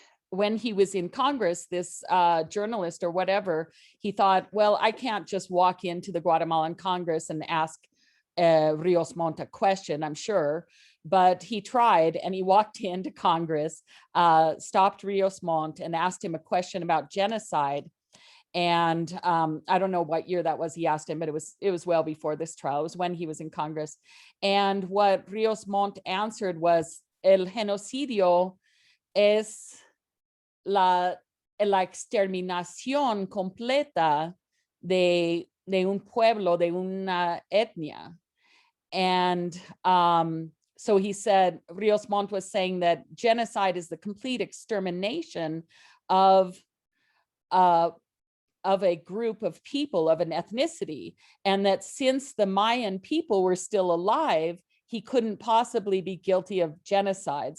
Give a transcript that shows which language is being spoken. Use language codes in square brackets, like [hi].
[en] When he was in Congress, this journalist or whatever, he thought, well, I can't just walk into the Guatemalan Congress and ask Rios Montt a question, I'm sure. But he tried, and he walked into Congress, stopped Rios Montt and asked him a question about genocide. And I don't know what year that was he asked him, but it was well before this trial. It was when he was in Congress. And what Rios Montt answered was, [es] el genocidio es la exterminación completa de un pueblo, de una etnia. [en] And so he said, Rios Montt was saying that genocide is the complete extermination of a group of people, of an ethnicity, and that since the Mayan people were still alive, he couldn't possibly be guilty of genocide.